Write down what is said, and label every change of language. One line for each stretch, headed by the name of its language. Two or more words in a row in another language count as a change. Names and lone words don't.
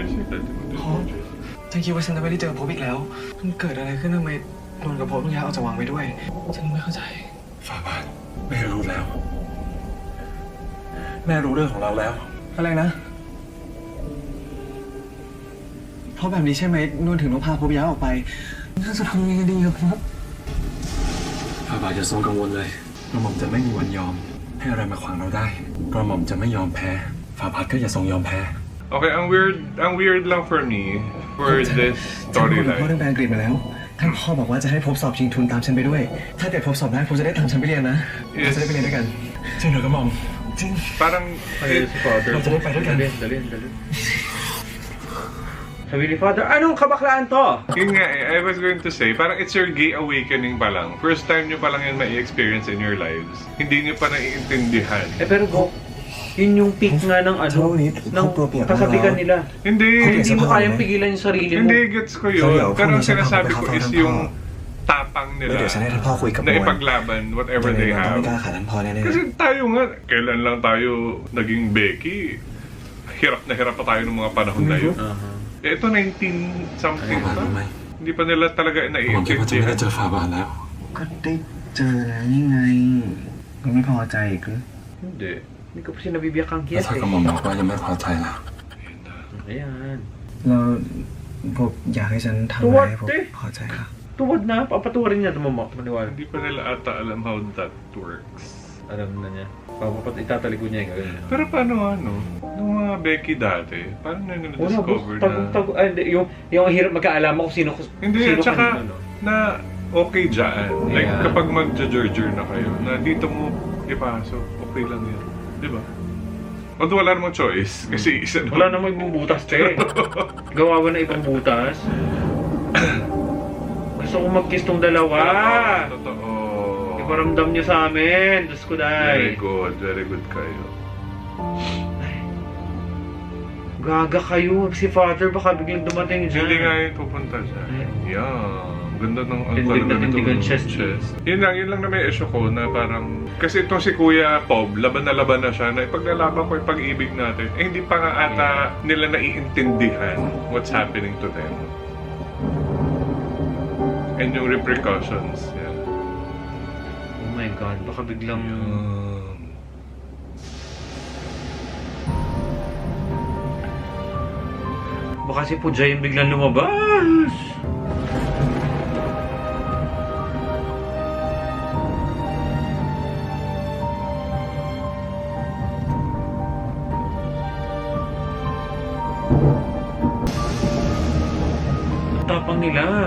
Thai: ฉันคิดว่าฉันจะไม่ได้เจอพบอีกแล้ว มันเกิดอะไรขึ้นทำไมนนท์กับพบต้องย้ายออกจากวังไปด้วย ฉันไม่เข้าใจ ฝ่าบาทแม่รู้แล้ว แม่รู้เรื่องของเราแล้ว อะไรนะ เพราะแบบนี้ใช่ไหมนนท์ถึงต้องพาพบย้ายออกไปฉันจะทำยังไงดีครับพบ ฝ่าบาทอย่าทรงกังวลเลย กระหม่อมจะไม่มีวันยอม ให้อะไรมาขวางเราได้ กระหม่อมจะไม่ยอมแพ้ ฝ่าบาทก็อย่าทรงยอมแพ้
Filipino: Okay, ang weird lang
English: for me for this
Thai: ฉันคุยกับพ่อ
Filipino: storyline.
Thai: เรื่องแปลอังกฤษมาแล้ว ท่านพ่อบอกว่าจะให้พบสอบชิงทุนตามฉันไปด้วย ถ้าเกิดพบสอบได้พบจะได้ตามฉันไปเรียนนะ เราจะได้ไปเรียนด้วยกัน จริงเหรอกระหม่อมจริง
Filipino: Parang, Si Father.
Thai: เราจะได้ไปด้วยกัน
Filipino: Dalhin. Sabi ni Father, anong kabaklaan to? yun nga eh,
English: I was going to say,
Filipino: parang
English: it's your gay awakening
Filipino: pa lang. First time nyo pa lang yun mai-experience
English: in your lives.
Filipino: Hindi nyo pa naiintindihan. Pero go, yun yung peak nga ng ng kasabihan nila. Hindi. Hindi mo kayang pigilan yung sarili mo. Hindi, gets ko yun. Pero ang sinasabi ko is yung tapang nila
Thai: เดี๋ยวฉันให้ท่านพ่อคุยกับ
Filipino: na ipaglaban
English: whatever they
Thai: ต้อง
Filipino: have.
Thai: ไม่กล้าขาดท่านพ่อแน่
Filipino: Kasi tayo nga, kailan lang tayo naging Becky? Hirap na hirap pa tayo ng mga panahon na yun. Eh, ito 19 something
Thai: ฝ่าบาท
Filipino: na.
Thai: รู้ไหม
Filipino: Hindi pa nila talaga
Thai: กระหม่อมคิดว่าจะไม่ได้
Filipino: naiintindihan.
Thai: เจอฝ่าบาทแล้ว ๆก็ได้เจอแล้วนี่ไงมึงไม่พอใจอีกหรือ
Filipino: Hindi. Hindi ko pa sinabibiyak ang
Thai: แล้ว
Filipino: kiyat
Thai: ถ้ากระหม่อมบอกว่ายังไม่พอใจล่ะ
Filipino: Ayan.
Thai: เราผมอยากให้ฉันทำอะไรให้ผมพอใจล่ะ
Filipino: Tuwad na. Papatuwarin niya. Maniwala. Hindi pa nila ata alam
English: how that works.
Filipino: Alam na niya. Itatalikod niya yung gano'n. Pero paano ano? Nung mga Becky dati, paano na nila Wala, discover na... tago. Ay, hindi. Yung hirap magkaalaman kung sino Hindi, sino at saka kanino, no? na okay dyan. Like, Yeah. kapag mag-jurger na kayo, na dito mo ipasok, okay lang yan. Di ba? Although wala namang choice, kasi isa naman. Wala namang ibang butas, te. Gawa ba na ibang butas? Gusto ko mag-kiss tong dalawa. Totoo. Iparamdam niyo sa amin. Diyos ko, Very day. good. Very good kayo. Gaga kayo. Si Father baka biglang dumating dyan. Hindi nga yun pupunta siya. Yeah. Ganda ng ang Tindig na talaga tindig ang nitong chest. Yun lang na may issue ko na parang... Kasi itong si Kuya Pob, laban na siya na ipaglalaban ko yung pag-ibig natin. Eh hindi pa nga ata nila naiintindihan
English: what's happening to them.
Filipino: And yung repercussions. Yeah.
English: Oh my God.
Filipino: Baka biglang... Baka si Pujay yung biglang lumabas. Tapang nila.